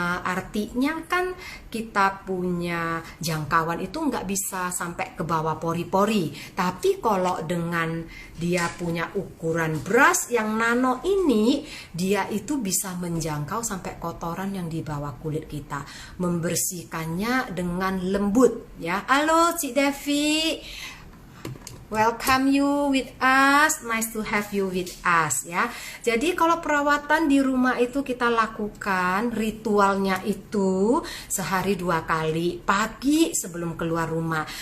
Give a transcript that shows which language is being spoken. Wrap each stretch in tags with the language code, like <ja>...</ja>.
<id>Artinya kan kita punya jangkauan itu nggak bisa sampai ke bawah pori-pori, tapi kalau dengan dia punya ukuran brush yang nano ini, dia itu bisa menjangkau sampai kotoran yang di bawah kulit kita, membersihkannya dengan lembut ya.</id> <en>Halo Cik Devi, welcome you with us, nice to have you with us ya.</en> <id>Jadi kalau perawatan di rumah itu kita lakukan ritualnya itu sehari 2 kali, pagi sebelum keluar rumah.</id>